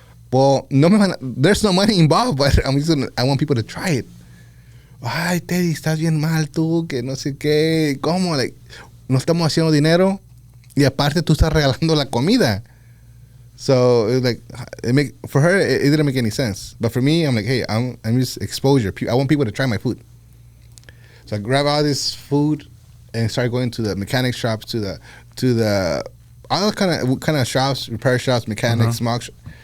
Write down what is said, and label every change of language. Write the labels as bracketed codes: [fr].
[en] Well, there's no money involved, but I want people to try it. [es] Ay, Teddy, estás bien mal tú, que no sé qué. ¿Cómo? Like, no estamos haciendo dinero y aparte tú estás regalando la comida. [en] So it was like, for her, it didn't make any sense. But for me, I'm like, hey, I'm just exposure. I want people to try my food. So I grab all this food and start going to the mechanic shops, to the all kind of shops, repair shops, mechanics, smoke shops.